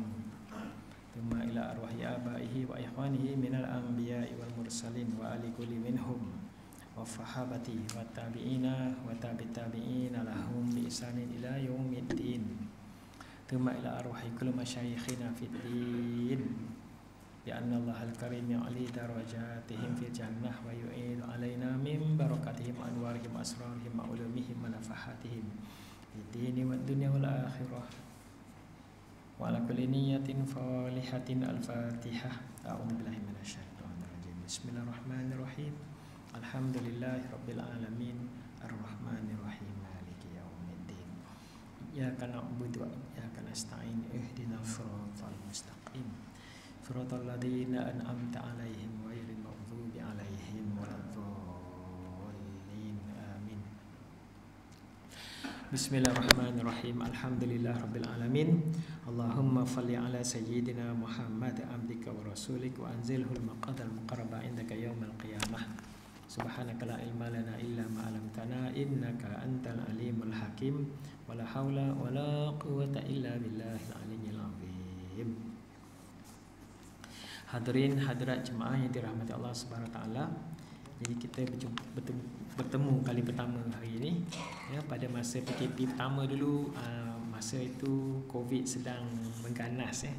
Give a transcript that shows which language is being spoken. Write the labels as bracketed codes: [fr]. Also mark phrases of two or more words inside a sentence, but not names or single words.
[ar] ثم إلى أرواح آبائه وإخوانه من الأنبياء والمرسلين وآل كل منهم وصحابة وتابعين وتابعين لهم بإحسان إلى يوم الدين. ثم إلى أرواح كل مشايخنا في الدين بأن الله الكريم يعلي درجاتهم في الجنة ويعيد علينا من بركاتهم أنوارهم أسرارهم وعلومهم ونفحاتهم في الدين والدنيا والآخرة. وعلى كل نية صالحة الفاتحة. أعوذ بالله من الشيطان الرجيم. بسم الله الرحمن الرحيم. الحمد لله رب العالمين الرحمن الرحيم مالك يوم الدين. إياك نعبد وإياك نستعين اهدنا الصراط المستقيم صراط الذين أنعمت عليهم غير المغضوب عليهم ولا الضالين. Amin. بسم الله الرحمن الرحيم. الحمد لله رب العالمين. اللهم صل على سيدنا محمد عبدك ورسولك وأنزله المقعد المقرب عندك يوم القيامة. سبحانك لا علم لنا إلا ما علمتنا إنك أنت العليم الحكيم. ولا حول ولا قوة إلا بالله العلي العظيم. [ms] Hadirin hadirat jemaah yang dirahmati Allah [ar] سبحانه وتعالى. [ms] Jadi kita bertemu kali pertama hari ini ya, pada masa PKP pertama dulu. Masa itu COVID sedang mengganas ya.